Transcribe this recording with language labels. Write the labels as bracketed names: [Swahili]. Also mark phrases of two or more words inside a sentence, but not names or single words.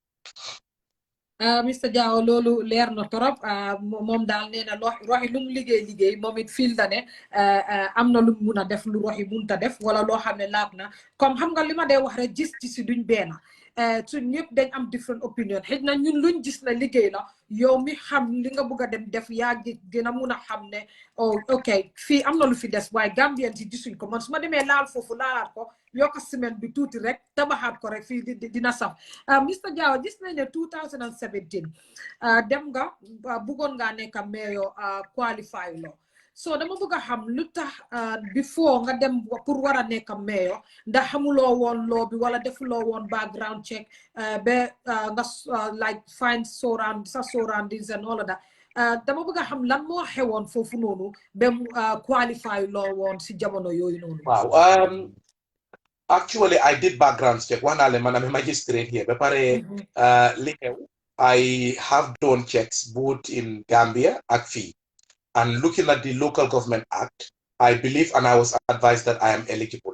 [Wolof] Mr Jawo loolu leer na torop moom daal nee na Rohi lu mu liggéey moom it fil da ne am na lu mu mun a def lu Rohi munta def wala loo xam ne laab na comme xam nga li ma dee wax rek gis duñ benn su ñëpp dañ am [English] different opinion [Wolof] xëy na ñun luñ gis na liggéey la yow mi xam li nga bëgg a dem def yaa dina mun a xam ne ok fii am na lu fi des waaye Gambien si gisuñ ko man su ma demee laal foofu laalaat ko yokk semaine bi tuuti rek tabaxaat ko rek fii dina saf Mr Jawo gis nañ ne 2017 dem nga bëggoon ngaa nekk mayor qualify lo so dama bëgg a xam lu tax before nga dem pour war a nekk mayor ndax xamuloo woon loo bi wala defuloo woon [English] background check [Wolof] ba nga [English] like find surroundings and all of that [Wolof] dama bëgg a xam lan moo xewoon foofu noonu ba qualify loo woon si jamono yooyu noonu. [English] Wow. Actually, I did background check. One element, I'm a magistrate here. But I have done checks both in Gambia and Fee. And looking at the Local Government Act, I believe and I was advised that I am eligible.